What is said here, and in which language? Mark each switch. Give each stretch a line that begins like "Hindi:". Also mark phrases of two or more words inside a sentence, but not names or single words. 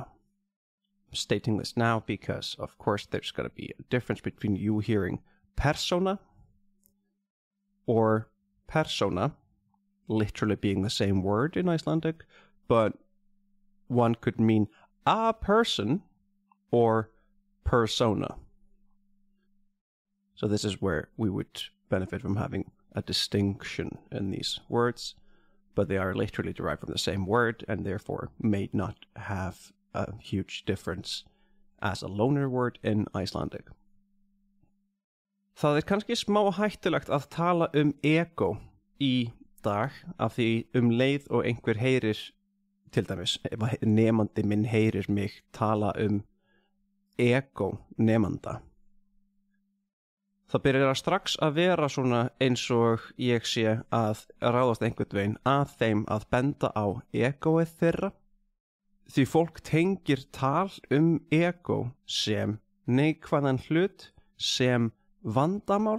English: I'm stating this now because, of course, there's going to be a difference between you hearing persona or persona, literally being the same word in Icelandic, but one could mean a person or persona. So this is where we would benefit from having a distinction in these words, but they are literally derived from the same word and therefore may not have a huge difference as a loaner word in Icelandic.
Icelandic: Það kannski smá hættulegt að tala ego í dag af því leið og einhver heyrir, til dæmis ef nemandi minn heyrir mig tala ego nemanda, það byrjar strax að vera svona eins og ég sé að ráðast einhvern veginn að þeim að benda á egoið þeirra, því fólk tengir tal ego sem neikvæðan hlut, sem vandamál.